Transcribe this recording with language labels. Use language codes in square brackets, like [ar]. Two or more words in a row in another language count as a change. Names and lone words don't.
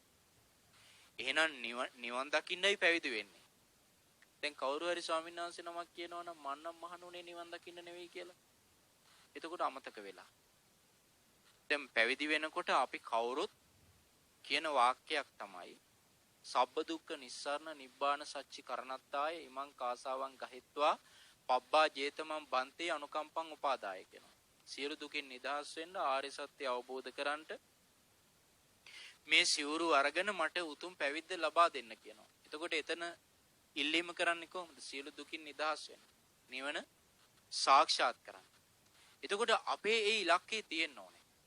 [si] එහෙනම් නිවන් දකින්නයි පැවිදි වෙන්නේ. දැන් කවුරු හරි ස්වාමීන් වහන්සේ නමක් කියනවා නම් මන්නම් මහණුනේ නිවන් දකින්න නෙවෙයි කියලා. එතකොට අමතක වෙලා. දැන් පැවිදි වෙනකොට අපි කවුරුත් කියන වාක්‍යයක් තමයි [pi] සබ්බ දුක්ඛ නිස්සාරණ නිබ්බාන සච්චි කරණත්තාය ඉමං කාසාවං ගහෙත්වා පබ්බා ජේතමං බන්තේ අනුකම්පං උපාදාය [si] කියනවා. සියලු දුකින් නිදහස් වෙන්න ආර්ය සත්‍ය අවබෝධ කරන්ට මේ සිවුරු අරගෙන මට උතුම් පැවිද්ද ලබා දෙන්න කියනවා. එතකොට එතන ඉල්ලීම කරන්නේ කොහොමද? සියලු දුකින් නිදහස් වෙන්න. නිවන සාක්ෂාත් කරන්න. එතකොට අපේ ඒ ඉලක්කය තියෙන්න ඕනේ.